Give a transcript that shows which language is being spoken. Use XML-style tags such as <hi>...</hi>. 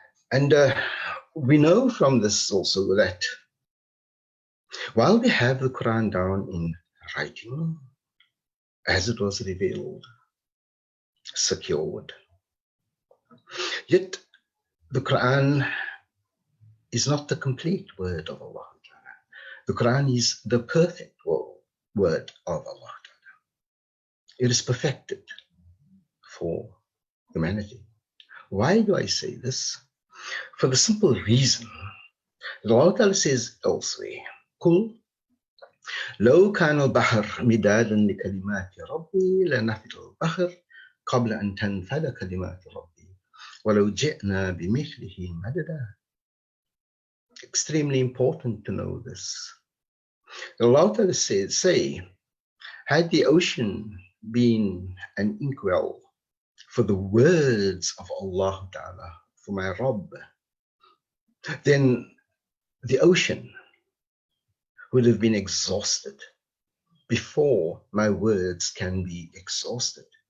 <en>And we know from this also that while we have the Quran down in writing, as it was revealed, secured, yet the Quran is not the complete word of Allah. The Quran is the perfect word of Allah. It is perfected for humanity. Why do I say this? For the simple reason that Allah says elsewhere,</en> <ar>Qul لو كان البحر مدادا لكلمات ربي لنفد البحر قبل أن تنفد كلمات ربي ولو جئنا بمثله مددا.</ar> <en>Extremely important to know this. Allah says, say, had the ocean been an inkwell for the words of Allah Ta'ala, for my Rabb, then the ocean would have been exhausted before my words can be exhausted.</en>